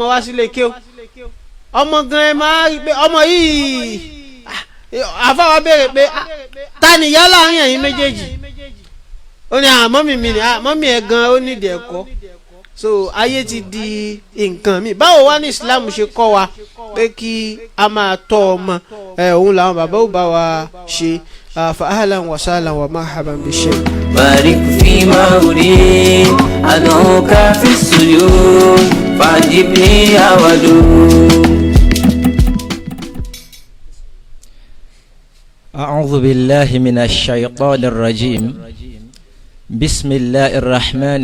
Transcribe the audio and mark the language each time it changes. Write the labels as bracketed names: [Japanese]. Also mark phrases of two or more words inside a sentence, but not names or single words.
[Yoruba] wá sílé kéw ọmọ gan-an ẹ máa rí pé ọmọ yìí àfáwà béèrè pé ta ni ìyá láàrin ẹ̀yin méjèèjì ó ní mọ́mì mi ni mọ́mì ẹ̀ gan-an ó nídìí ẹ̀kọ́ so ayé ti di nǹkan mi báwo wá ní Islam ṣe kọ́ wa pé kí a máa tọ́ ọmọ òun làwọn bàbá ò bá wa ṣe [Arabic] فأهلا وسهلا ومرحبا بالشيخ بارك فيما أريد أدعوك في السجود فعجبني يا ودود. أعوذ بالله من الشيطان الرجيم بسم الله الرحمن